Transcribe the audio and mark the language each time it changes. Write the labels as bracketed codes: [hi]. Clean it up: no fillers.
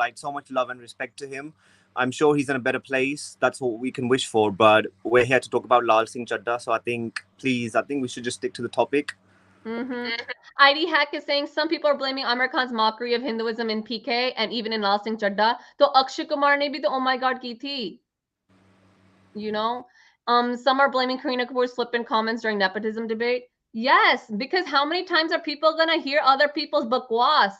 [en] Like, so much love and respect to him. I'm sure he's in a better place. That's what we can wish for. But we're here to talk about Laal Singh Chaddha. So I think we should just stick to the topic. Mm-hmm. ID Hack is saying some people are blaming Aamir Khan's mockery of Hinduism in PK and even in Laal Singh Chaddha. [hi] तो अक्षय कुमार ने भी तो oh my god की थी. [en] You know, some are blaming Kareena Kapoor's flippant comments during nepotism debate. Yes, because how many times are people gonna hear other people's bakwas?